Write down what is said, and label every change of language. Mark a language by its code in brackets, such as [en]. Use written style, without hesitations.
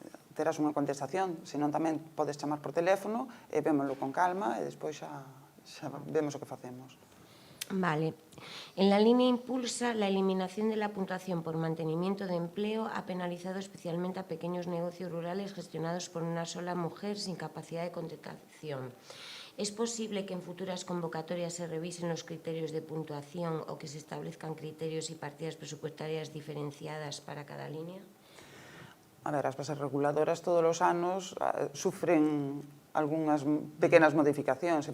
[gl] Terás unha contestación, senón tamén podes chamar por teléfono e vémoslo con calma e despois xa vemos o que facemos. Vale. [es] En la línea impulsa, la eliminación de la puntuación por mantenimiento de empleo ha penalizado especialmente a pequeños negocios rurales gestionados por una sola mujer sin capacidad de contratación. ¿Es posible que en futuras convocatorias se revisen los criterios de puntuación o que se establezcan criterios y partidas presupuestarias diferenciadas para cada línea? [gl] A ver, as bases reguladoras todos os anos sufren algunhas pequenas modificacións.